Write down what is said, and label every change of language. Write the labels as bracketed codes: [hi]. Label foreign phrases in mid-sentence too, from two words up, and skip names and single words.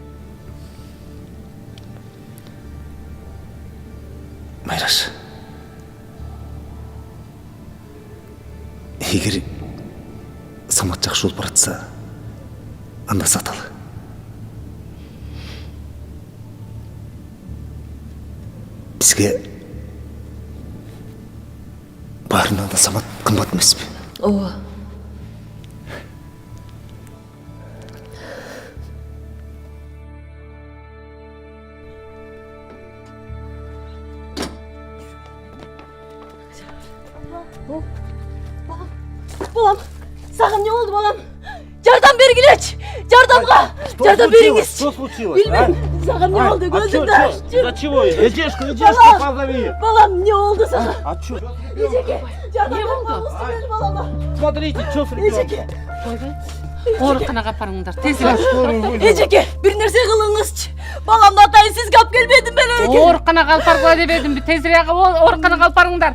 [ky] Майраш, егер Самат жакшы болуп баратса, анда саталы. Бизге баарынан да Самат кымбат эмеспи? Ооба. [kk] Балам, саған не болды балам? [ky] Жардам бергилечи! Жардам бериңиз! [ru] Что случилось? [ky] Билбейм, [kk] саған не болды? [ky] Көзүңдү аш! [ru] За чего? Эжешку позови. [kk] Балам, не болды саған? [ru] А что? [ky] Эжеке, жардам бериңиз мени балама. [ru] Смотрите, что с ребенком. [ky] Эжеке, Ооруканага апарыңдар, тезирээк. эжеке, бир нерсе кылыңызчы. Баламды атайын сизге алып келбедим беле эжеке. Ооруканага алып баргыла дебедимби? Тезирээк ооруканага алып барыңдар.